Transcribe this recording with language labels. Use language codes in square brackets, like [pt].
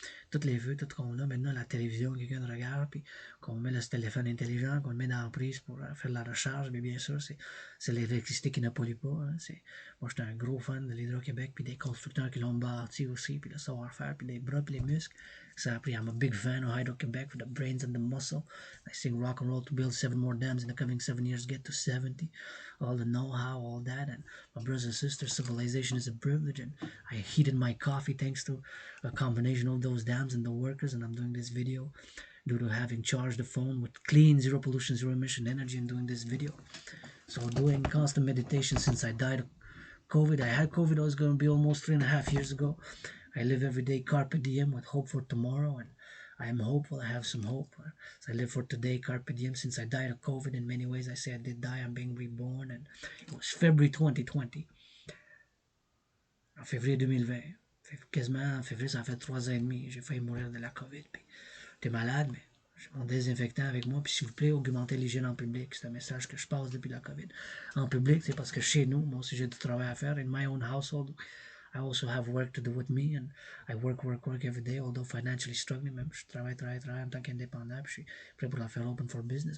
[fr] Toutes les feux, tout qu'on a maintenant, la télévision, quelqu'un regarde, puis qu'on met le téléphone intelligent, qu'on le met dans la prise pour faire la recharge, mais bien sûr, c'est l'électricité qui ne pollue pas. Hein. Moi, j'étais un gros fan de l'Hydro-Québec, puis des constructeurs qui l'ont bâti aussi, puis le savoir-faire, puis les bras, puis les muscles. Ça a pris, [en] I'm a big fan of Hydro-Québec for the brains and the muscle. I sing rock and roll to build 7 more dams in the coming 7 years, get to 70. All the know-how, all that, and my brothers and sisters, civilization is a privilege, and I heated my coffee thanks to a combination of those dams and the workers, and I'm doing this video due to having charged the phone with clean, zero pollution, zero emission energy and doing this video. So doing constant meditation since I died of COVID. I had COVID, I was going to be almost 3.5 years ago. I live every day carpe diem with hope for tomorrow, and I am hopeful. I have some hope. So I live for today, carpe diem. Since I died of COVID, in many ways, I say I did die. I'm being reborn, and it was February 2020. [fr] En février 2020. Quasiment en février, ça fait 3 ans et demi. J'ai failli mourir de la COVID. Puis, j'étais malade, mais j'ai mon désinfectant avec moi. Puis, s'il vous plaît, augmentez l'hygiène en public. C'est un message que je passe depuis la COVID. En public, c'est parce que chez nous, moi aussi, j'ai du travail à faire. [en] In my own household, I also have work to do with me. [fr] And I work every day, although financially struggling. Même, je travaille en tant qu'indépendant. Puis, je suis prêt pour la faire [en] open for business.